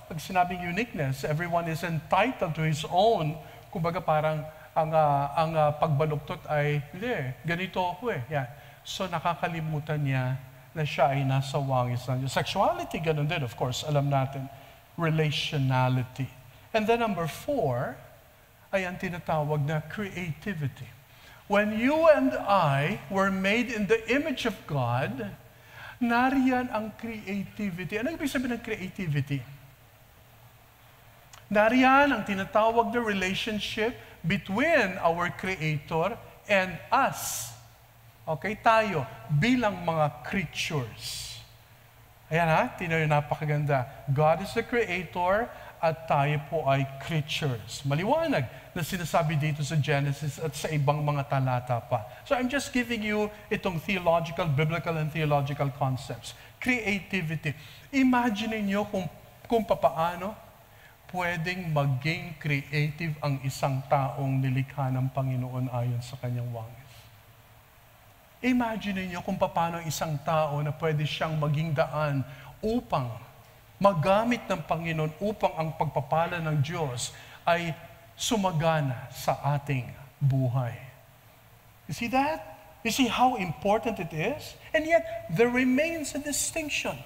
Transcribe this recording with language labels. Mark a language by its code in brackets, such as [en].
[en] Pag sinabing uniqueness, everyone is entitled to his own. [tl] Kumbaga parang ang pagbaluktot ay, hindi, ganito ako Yan. So nakakalimutan niya na siya ay nasa wangis ng Diyos. Sexuality, ganun din, of course, alam natin. Relationality. And then number 4, ay ang tinatawag na creativity. [en] When you and I were made in the image of God, [tl] nariyan ang creativity. Ano ibig sabihin ng creativity? Nariyan ang tinatawag na relationship between our Creator and us. Okay, tayo bilang mga creatures. Ayan tingnan niyo, napakaganda. [en] God is the Creator [tl] at tayo po ay creatures. Maliwanag na sinasabi dito sa Genesis at sa ibang mga talata pa. [en] So I'm just giving you itong biblical and theological concepts. Creativity. [tl] Imagine niyo kung papaano pwedeng maging creative ang isang taong nilikha ng Panginoon ayon sa kanyang wangis. Imagine niyo kung paano isang tao na pwede siyang maging daan upang magamit ng Panginoon upang ang pagpapala ng Diyos ay sumagana sa ating buhay. [en] You see that? You see how important it is? And yet, there remains a distinction.